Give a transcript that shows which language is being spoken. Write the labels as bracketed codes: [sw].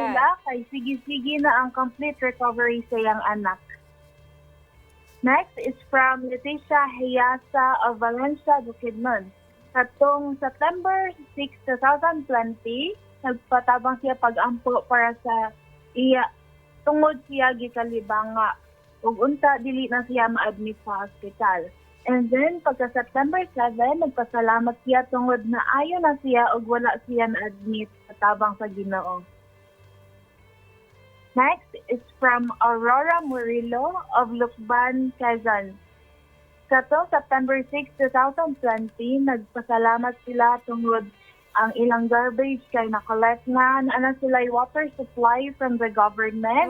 [ceb] sila kay sige-sige na ang complete recovery sa iyang anak. [en] Next is from Leticia Hayasa of Valencia, Bukidnon. [ceb] Katong September 6, 2020, nagpatabang siya pag-ampo para sa iya tungod siya gikalibanga ug unta dili na siya ma-admit sa hospital. And then pagka September 7, nagpasalamat siya tungod na ayo na siya ug wala siya na-admit sa tabang sa Ginoo. [en] Next is from Aurora Murillo of Lukban, Quezon. [ceb] Katong September 6, 2020, nagpasalamat sila tungod ang ilang garbage kay na-collect na sila [en] water supply from the government.